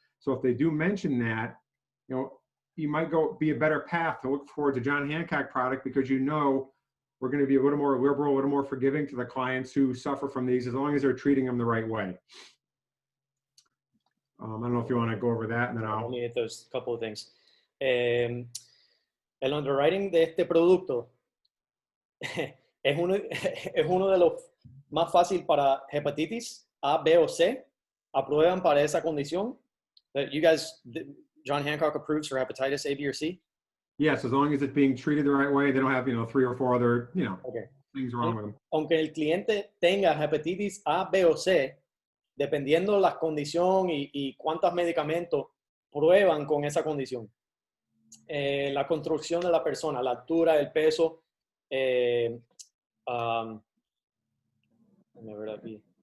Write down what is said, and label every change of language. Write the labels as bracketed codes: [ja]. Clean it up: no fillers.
[en] So if they do mention that, you might be a better path to look forward to John Hancock product, because we're going to be a little more liberal, a little more forgiving to the clients who suffer from these, as long as they're treating them the right way. I don't know if you want to go over that, and then I'll... Let me hit those couple of things. [es] El underwriting de este producto es uno de los más fácil para hepatitis A, B o C. Aprueban para esa condición. [en] You guys, John Hancock approves for hepatitis A, B, or C? Yes, as long as it's being treated the right way, they don't have, 3 or 4 other, okay, things wrong with them. [es] Aunque el cliente tenga hepatitis A, B o C, dependiendo la condición y cuántos medicamentos prueban con esa condición. La construcción de la persona, la altura, el peso, déjame ver aquí.